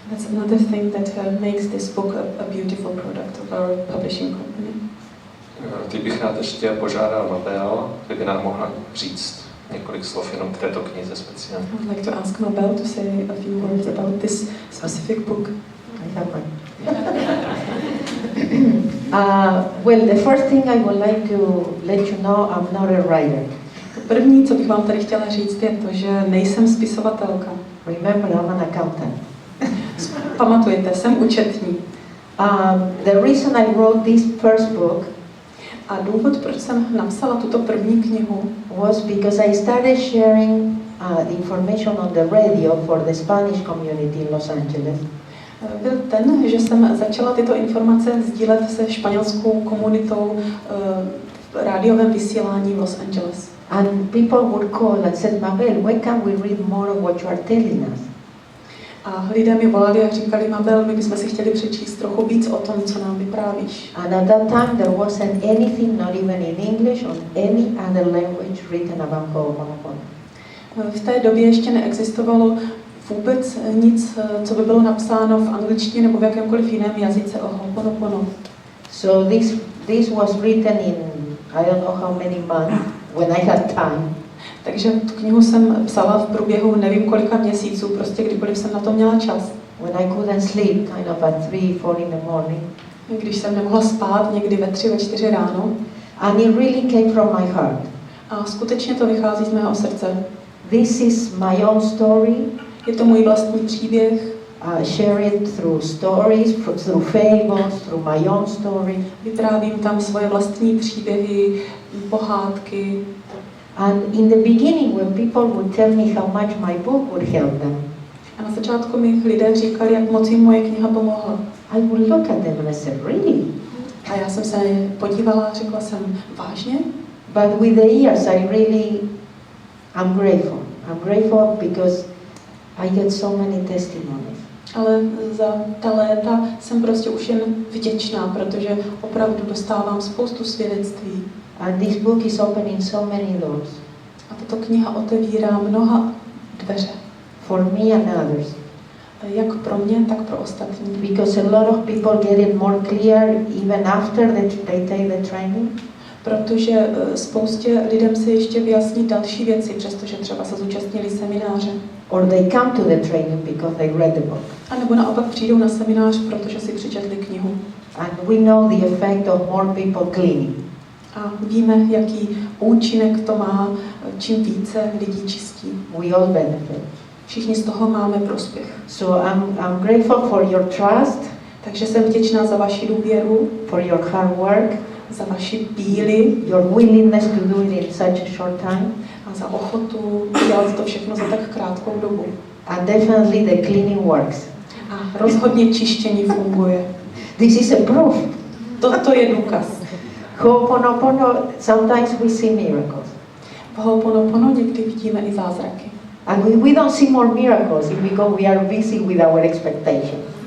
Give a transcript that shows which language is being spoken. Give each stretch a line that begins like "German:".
English: That's another thing that makes this book a beautiful product of our publishing company.
Czech: Teď bych rád ještě požádal Mabel, kdyby nám mohla říct několik slov jenom k této knize speciálně.
English: I would like to ask Mabel to say a few words about this specific book. I have one. Well, the first thing I would like to let you know, I'm not a writer.
Czech: První, co bych vám tady chtěla říct, je to, že nejsem spisovatelka.
English: Remember, I'm an accountant.
Czech: Pamatujte, jsem účetní.
English: The reason I wrote this first book
Czech: a důvod, proč jsem napsala tuto první knihu,
English: was because I started sharing the information on the radio for the Spanish community in Los Angeles.
Czech: Byl ten, že jsem začala tyto informace sdílet se španělskou komunitou v rádiovém vysílání v Los Angeles.
English: And people would call and said, Mabel, when can we read more of what you are telling us?
Czech: A lidé mi volali a říkali, Mabel, my bychom si chtěli přečíst trochu víc o tom, co nám vyprávíš.
English: And at that time there wasn't anything, not even in English, or any other language written about oponopono.
Czech: V té době ještě neexistovalo vůbec nic, co by bylo napsáno v angličtině nebo v jakémkoliv jiném jazyce o oponopono.
English: So this was written in I don't know how many months when I had time.
Czech: Takže tu knihu jsem psala v průběhu nevím kolika měsíců, prostě kdykoliv jsem na to měla čas.
English: When I couldn't sleep, kind of at 3, 4 in the morning.
Czech: Když jsem nemohla spát někdy ve 3, ve 4 ráno.
English: And it really came from my heart.
Czech: A skutečně to vychází z mého srdce.
English: This is my own story.
Czech: Je to můj vlastní příběh.
English: Share it through stories, through fables, through my own story.
Czech: Vyprávím tam svoje vlastní příběhy, pohádky.
English: And in the beginning, when people would tell me how much my book would help them,
Czech: a na začátku mi lidé říkali, jak moc jim moje kniha pomohla.
English: I would look at them and I said, really?
Czech: A já jsem se na ně podívala a řekla jsem, vážně?
English: But with the years, I'm grateful. I'm grateful because I get so many testimonies.
Czech: Ale za ta léta jsem prostě už jen vděčná, protože opravdu dostávám spoustu svědectví.
English: And this book is opening so many doors.
Czech: A tato kniha otevírá mnoha dveře.
English: For me and others.
Czech: Jak pro mě, tak pro ostatní.
English: Because a lot of people get it more clear even after they take the training.
Czech: Protože spoustě lidem se ještě vyjasní další věci, přestože třeba se zúčastnili semináře.
English: Or they come to the training because they read the book.
Czech: A nebo naopak přijdou na seminář, protože si přečetli knihu.
English: And we know the effect of more people cleaning.
Czech: A víme, jaký účinek to má, čím více lidí čistí.
English: We all benefit.
Czech: Všichni z toho máme prospěch.
English: So I'm grateful for your trust.
Czech: Takže jsem vděčná za vaši důvěru,
English: for your hard work,
Czech: za vaši píli,
English: your willingness to do it in such a short time,
Czech: a za ochotu dělat to všechno za tak krátkou dobu.
English: And definitely the cleaning works.
Czech: A rozhodně čištění funguje.
English: This is a proof.
Czech: Toto je důkaz.
English: Ho'oponopono, sometimes we see miracles.
Czech: V Ho'oponopono někdy vidíme i zázraky.
English: And we don't see more miracles because we are busy with our expectation.